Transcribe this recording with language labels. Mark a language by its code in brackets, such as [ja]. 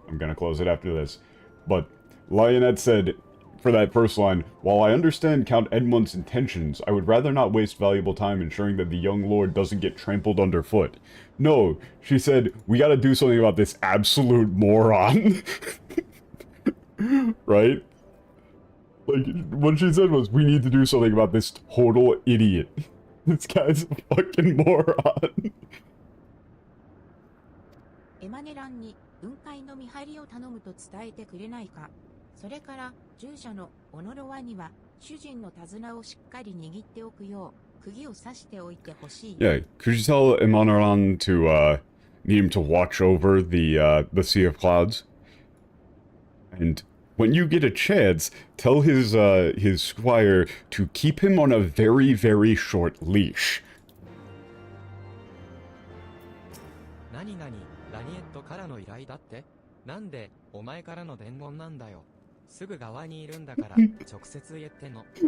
[en] I'm gonna close it after this. But Lionette said, for that first line, while I understand Count Edmund's intentions, I would rather not waste valuable time ensuring that the young lord doesn't get trampled underfoot. No, she said, we gotta do something about this absolute moron. Right? Like, what she said was, we need to do something about this total idiot. This guy's a fucking moron. [ja] エマネランに雲海の見張りを頼むと伝えてくれないか。それから従者のオノロワには主人の手綱をしっかり握っておくよう釘を刺しておいてほしい。 [en] Yeah, could you tell Emanaran to need him to watch over the Sea of Clouds? And when you get a chance, tell his squire to keep him on a very, very short leash. [ja] 何々ラニエットからの依頼だって？なんでお前からの伝言なんだよ。すぐ側にいるんだから直接言っての。